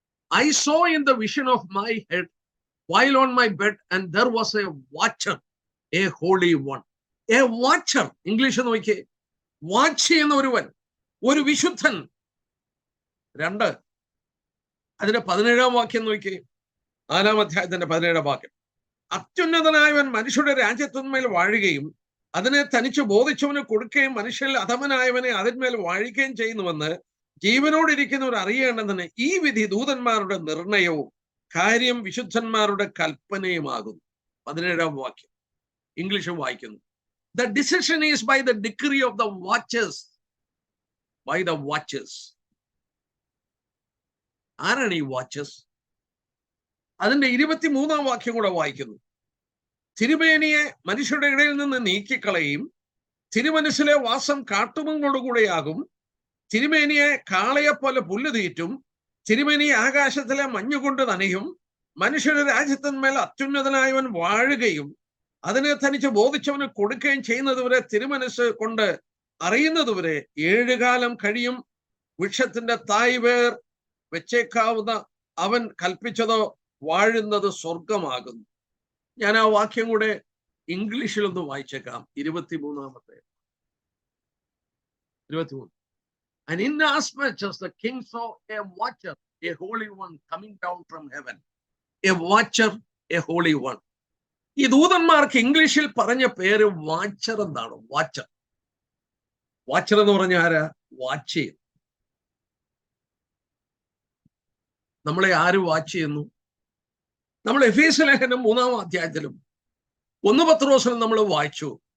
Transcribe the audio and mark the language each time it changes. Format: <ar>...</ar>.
<en>I saw in the vision of my head while on my bed, and there was a watcher, a holy one. A watcher,</en> <ml>English നോക്കിയേ. Watch ചെയ്യുന്ന ഒരുവൻ, ഒരു വിശുദ്ധൻ. 2, അതിന്റെ 17-ാം വാക്യം നോക്കിയേ. 4-ാം അധ്യായത്തിന്റെ 17-ാം വാക്യം. അത്യുന്നതനായവൻ മനുഷ്യരുടെ രാജ്യത്തിന്മേൽ വാഴുകയും അതിനെ തനിച്ച് ബോധിച്ചവന് കൊടുക്കുകയും മനുഷ്യരിൽ അധമനായവനെ അതിന്മേൽ വാഴിക്കുകയും ചെയ്യുന്നുവെന്ന് ജീവനോടിരിക്കുന്നവർ അറിയേണ്ടതിന് ഈ വിധി ദൂതന്മാരുടെ നിർണയവും കാര്യം വിശുദ്ധന്മാരുടെ കൽപ്പനയുമാകുന്നു. 17-ാം വാക്യം ഇംഗ്ലീഷ് വായിക്കുന്നു.</ml> <en>The decision is by the decree of the watchers. By the watchers.</en> <ml>ആരാണ് ഈ വാച്ചേഴ്സ്? അതിന്റെ 23-ാം വാക്യം കൂടെ വായിക്കുന്നു. തിരുമേനിയെ മനുഷ്യരുടെ ഇടയിൽ നിന്ന് നീക്കിക്കളയും, തിരുമനസ്സിലെ വാസം കാട്ടുമങ്ങോടുകൂടെയാകും. തിരുമേനിയെ കാളയെപ്പോലെ പുല്ല് തീറ്റും, തിരുമേനിയെ ആകാശത്തിലെ മഞ്ഞുകൊണ്ട് നനയും. മനുഷ്യരുടെ രാജ്യത്തിന്മേൽ അത്യുന്നതനായവൻ വാഴുകയും അതിനെ തനിച്ച് ബോധിച്ചവന് കൊടുക്കുകയും ചെയ്യുന്നതുവരെ, തിരുമനസ് കൊണ്ട് അറിയുന്നതുവരെ 7 കാലം കഴിയും. വൃക്ഷത്തിന്റെ തായ് വേർ വെച്ചേക്കാവുന്ന അവൻ കൽപ്പിച്ചതോ വാഴുന്നത് സ്വർഗമാകുന്നു. ഞാൻ ആ വാക്യം കൂടെ ഇംഗ്ലീഷിലൊന്ന് വായിച്ചേക്കാം. 23-ാമത്തെ 23.</ml> <en>And inasmuch as the king saw a watcher, a holy one coming down from heaven. A watcher, a holy one.</en> <ml>ഈ ദൂതന്മാർക്ക് ഇംഗ്ലീഷിൽ പറഞ്ഞ പേര് വാച്ചർ എന്നാണ്. വാച്ചർ. വാച്ചർ എന്ന് പറഞ്ഞ ആരാ? വാച്ച് ചെയ്യും. നമ്മളെ ആര് വാച്ച് ചെയ്യുന്നു? നമ്മൾ എഫേസ്യ ലേഖനം 3-ാം അധ്യായത്തിലും 1 പത്രോസിലും നമ്മൾ വായിച്ചു.</ml>